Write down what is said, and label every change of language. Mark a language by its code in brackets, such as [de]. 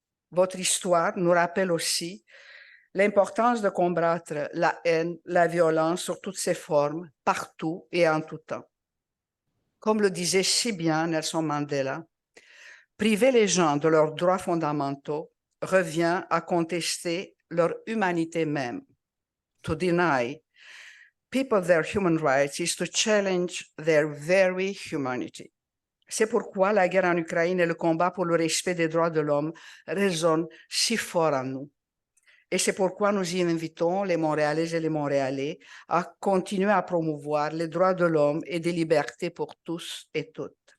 [fr] Votre histoire nous rappelle aussi l'importance de combattre la haine, la violence sous toutes ses formes, partout et en tout temps. Comme le disait si bien Nelson Mandela, priver les gens de leurs droits fondamentaux revient à contester leur humanité même. [en] To deny people their human rights is to challenge their very humanity. [fr] C'est pourquoi la guerre en Ukraine et le combat pour le respect des droits de l'homme résonnent si fort en nous. Et c'est pourquoi nous y invitons les Montréalaises et les Montréalais à continuer à promouvoir les droits de l'homme et des libertés pour tous et toutes.